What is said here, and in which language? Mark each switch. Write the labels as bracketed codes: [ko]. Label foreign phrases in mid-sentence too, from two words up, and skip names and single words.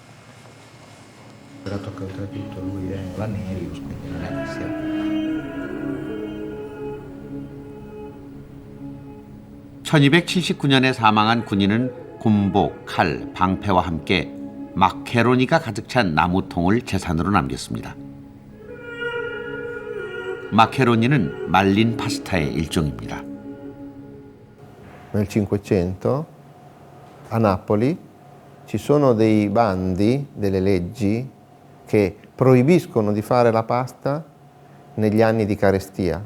[ko] (1279년에) 사망한 군인은 군복, 칼, 방패와 함께 마케로니가 가득 찬 나무통을 재산으로 남겼습니다. 마케로니는 말린 파스타의 일종입니다. [it] Nel Cinquecento a Napoli ci sono dei bandi, delle leggi che proibiscono di fare la pasta negli anni di carestia.